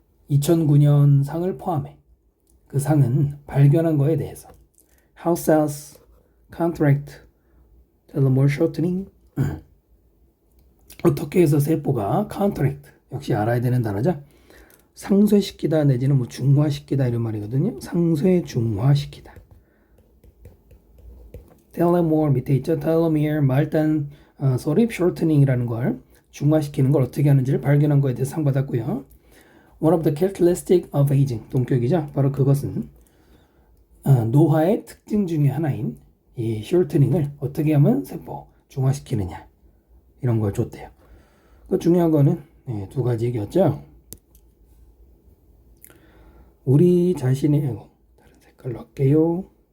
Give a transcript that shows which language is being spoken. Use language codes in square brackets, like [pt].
[ko] 2009년 상을 포함해 그 상은 발견한 거에 대해서 [en] how cells contract telomere shortening [ko] 어떻게 해서 세포가 contract 역시 알아야 되는 단어죠. 상쇄시키다 내지는 중화시키다 이런 말이거든요. 상쇄 중화시키다. 텔레모어 밑에 있죠. 텔로미어 말단 소립 shortening이라는 걸 중화시키는 걸 어떻게 하는지를 발견한 거에 대해서 상 받았고요. [en] One of the characteristic of aging [ko] 동격이죠. 바로 그것은 노화의 특징 중에 하나인 이 shortening을 어떻게 하면 세포 중화시키느냐 이런 걸 줬대요. 그 중요한 거는 두 가지 얘기였죠. 우리 자신의 다른 색깔로 할게요.